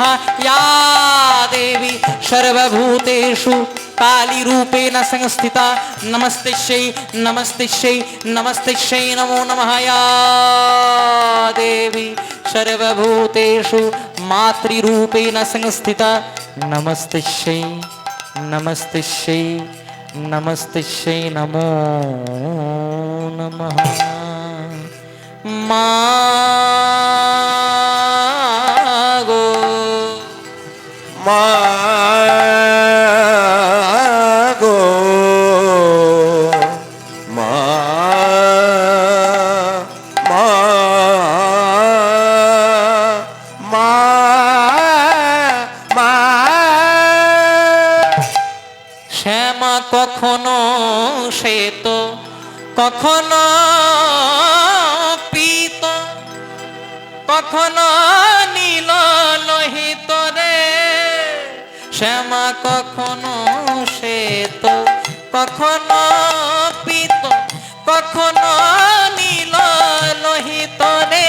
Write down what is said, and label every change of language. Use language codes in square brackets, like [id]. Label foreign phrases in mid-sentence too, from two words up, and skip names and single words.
[sa] या देवी सर्वभूतेषु काली रूपेण संस्थिता नमस्तेश्यै नमस्तेश्यै नमस्तेश्यै नमो नमः। या देवी सर्वभूतेषु मातृरूपेण संस्थिता नमस्तेश्यै नमस्तेश्यै नमस्तेश्यै नमो नमः। [bn] मागो মাগো মা মা মা মা। শ্যামা কখনো শ্বেত কখনো পীত কখনো নীল লোহিত রে। শ্যামা কখনো শ্বেত কখনো পীত কখনো নীল লোহিত রে।